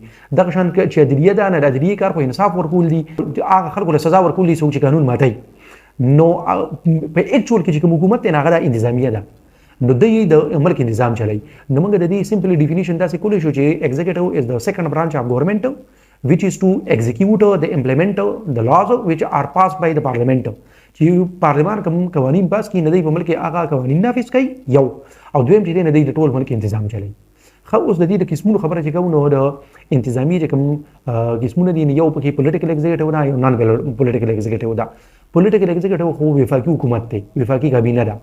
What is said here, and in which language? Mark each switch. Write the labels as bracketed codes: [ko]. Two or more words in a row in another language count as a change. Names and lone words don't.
[ps] دغه شان چې عدلیه ده، نه د عدلیه کار په انصاف ورکول دي، هغه خلکو له سزا ورکول دي چې قانون ماتي. نو په اکچوال کې چې کوم حکومت نه هغه د انتظامیه ده، نو د ملک نظام چلای. نو موږ د دې [en] simply definition [ps] داسې کولی شو چې [en] executive is the second branch of government which is to execute the implement the laws which are passed by the parliament. [ps] چې پارلمان کوم قوانین پاس کړي، نه دی په ملک هغه قوانین نافذ کوي یو، او دویم چې نه دی د ټول ملک تنظیم چلای. خو اوس د دې د قسمونو خبره چې کوو، نو د انتظامی چې کوم قسمونه دي، یو پکې [en] political executive [ps] ده، یو [en] non political executive [ps] ده. [en] political executive [ps] خو وفاقي حکومت دی، وفاقي کابینه ده.